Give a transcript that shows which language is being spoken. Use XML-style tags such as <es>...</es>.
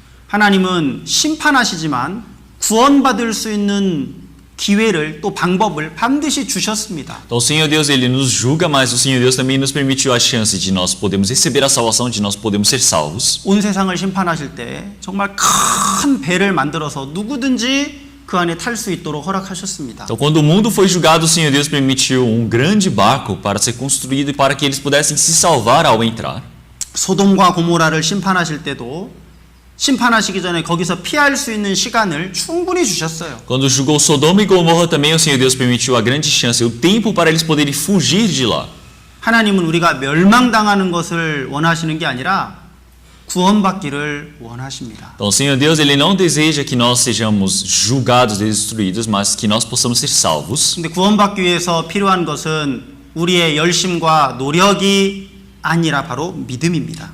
<ko>하나님은 심판하시지만 구원받을 수 있는 기회를 또 방법을 반드시 주셨습니다.</ko> <pt>Então o Senhor Deus ele nos julga, mas o Senhor Deus também nos permitiu a chance de nós podermos receber a salvação, de nós podermos ser salvos.</pt> <ko>온 세상을 심판하실 때 정말 큰 배를 만들어서 누구든지 그 안에 탈 수 있도록 허락하셨습니다.</ko> <pt>Então quando o mundo foi julgado, o Senhor Deus permitiu um grande barco para ser construído e para que eles pudessem se salvar ao entrar.</pt> <ko>소돔과 고모라를 심판하실 때도 심판하시기 전에 거기서 피할 수 있는 시간을 충분히 주셨어요.</ko> <pt>Quando julgou Sodoma e Gomorra também o Senhor Deus permitiu a grande chance, o tempo para eles poderem fugir de lá.</pt> <ko>하나님은 우리가 멸망당하는 것을 원하시는 게 아니라 구원받기를 원하십니다.</ko> <pt>Então o Senhor Deus ele não deseja que nós sejamos julgados e destruídos, mas que nós possamos ser salvos.</pt> <ko>근데 구원받기 위해서 필요한 것은 우리의 열심과 노력이 아니라 바로 믿음입니다.</ko>